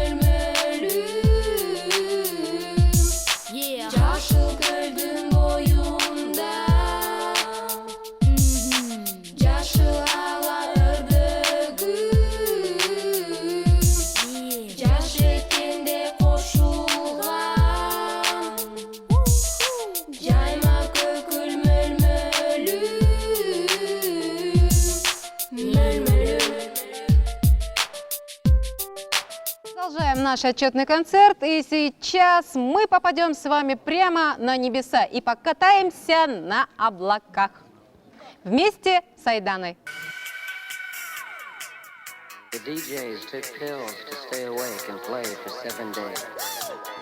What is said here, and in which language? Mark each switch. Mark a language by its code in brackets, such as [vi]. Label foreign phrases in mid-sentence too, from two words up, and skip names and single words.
[ky] мөлмөлүм, жашыл көлдүн боюнда, жашыл ала өрдөгүм, жаш экенде кошулган, жайма көкүл мөлмөлүм. [ru] Продолжаем наш отчетный концерт, и сейчас мы попадем с вами прямо на небеса и покатаемся на облаках вместе с Айданой. [en] The DJs took pills to stay awake and play for 7 days.